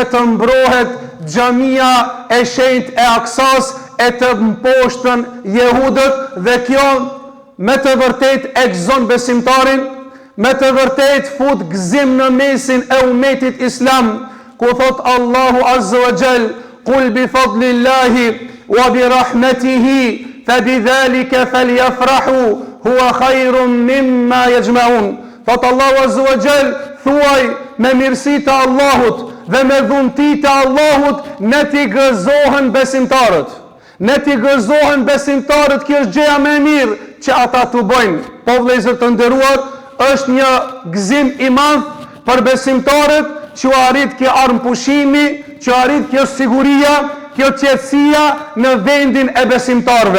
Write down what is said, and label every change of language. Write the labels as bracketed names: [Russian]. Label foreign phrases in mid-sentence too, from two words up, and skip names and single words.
[Albanian] të mbrohet xhamia e shenjtë e Aksas e të mposhtën jehudët, dhe kjo me të vërtet e gëzon besimtarin, me të vërtet fut gëzim në mesin e umetit islam, ku thot Allahu [Arabic] عز وجل: "قل بفضل الله وبرحمته فبذلك فليفرحوا هو خير مما يجمعون." [Albanian] Thot Allahu [Arabic] عز وجل: [Albanian] thuaj me mirësitë të Allahut dhe me dhuntitë të Allahut, ne t'i gëzohen besimtarët. Ne t'i gëzohen besimtarët, kjo është gjëja më e mirë që ata t'u bëjnë. Po vëllezër të nderuar, është një gëzim i madh për besimtarët që arrit kjo armpushimi, që arrit kjo siguria, kjo qetësia në vendin e besimtarëve.